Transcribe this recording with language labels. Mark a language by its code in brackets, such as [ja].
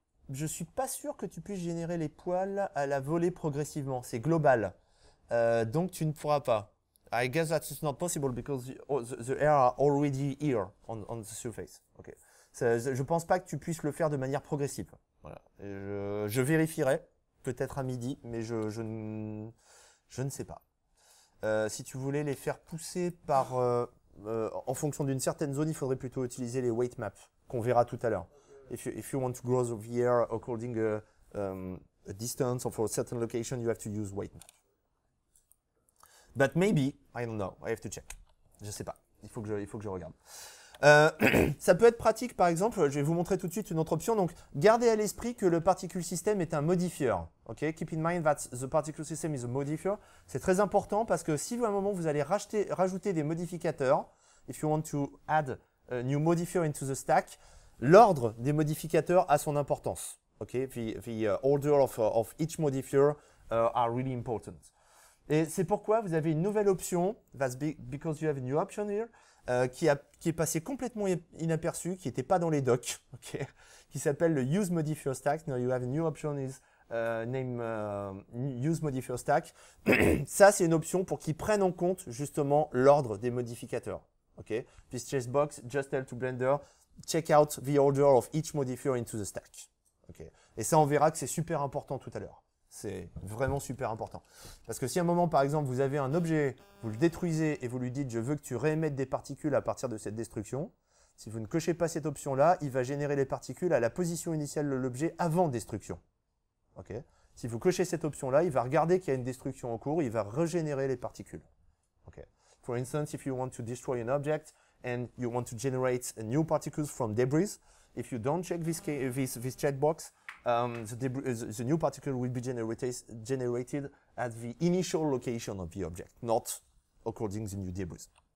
[fr] Je suis pas sûr que tu puisses générer les poils à la volée progressivement. C'est global. Donc tu ne pourras pas. [en] I guess that is not possible because the air are already here on the surface. Okay. [fr] Je pense pas que tu puisses le faire de manière progressive. Voilà. Je vérifierai, peut-être à midi, mais je ne sais pas. Si tu voulais les faire pousser en fonction d'une certaine zone, il faudrait plutôt utiliser les weight maps qu'on verra tout à l'heure. [en] If you want to grow the air according a distance or for a certain location, you have to use weight map. But maybe, I don't know, I have to check. [fr] Je sais pas, il faut que je regarde. Ça peut être pratique, par exemple, je vais vous montrer tout de suite une autre option. Donc, gardez à l'esprit que le particle system est un modifieur. Okay? [en] Keep in mind that the particle system is a modifier. [fr] C'est très important parce que si à un moment vous allez rajouter des modificateurs, [en] if you want to add a new modifier into the stack, [fr] l'ordre des modificateurs a son importance. Okay? [en] The order of each modifier are really important. [fr] Et c'est pourquoi vous avez une nouvelle option, [en] that's because you have a new option here, [fr] qui est passé complètement inaperçu, qui n'était pas dans les docs, okay, qui s'appelle le Use Modifier Stack. [en] Now you have a new option is name Use Modifier Stack. [fr] Ça, c'est une option pour qu'ils prennent en compte justement l'ordre des modificateurs. Okay? [en] This checkbox just tell to Blender, check out the order of each modifier into the stack. Okay? [fr] Et ça, on verra que c'est super important tout à l'heure. C'est vraiment super important. Parce que si à un moment, par exemple, vous avez un objet, vous le détruisez et vous lui dites « je veux que tu réémettes des particules à partir de cette destruction », si vous ne cochez pas cette option-là, il va générer les particules à la position initiale de l'objet avant destruction. Okay? Si vous cochez cette option-là, il va regarder qu'il y a une destruction en cours, il va régénérer les particules. Okay? [en] For instance, if you want to destroy an object and you want to generate new particles from debris, if you don't check this checkbox, the new particle will be generated at the initial location of the object, not according to the new debris.